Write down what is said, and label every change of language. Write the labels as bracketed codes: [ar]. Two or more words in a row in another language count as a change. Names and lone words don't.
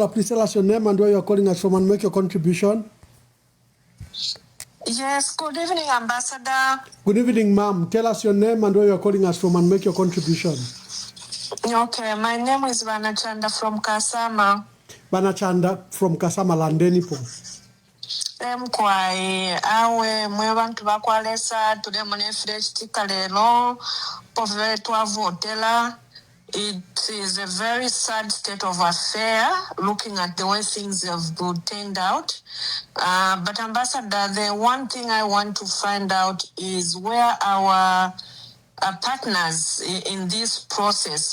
[en] Please tell us your name and where you're calling us from and make your contribution. Yes, good evening, Ambassador. Good evening, ma'am. Tell us your name and where you're calling us from and make your contribution. Okay, my name is Banachanda from Kasama. Banachanda from Kasama, [bem] Landenipo. Mkwai awe mwe bantu bakwalesa tule mune fresh tikalelo pove twavotela. [en] It is a very sad state of affair looking at the way things have turned out. But Ambassador, the one thing I want to find out is where our partners in this process.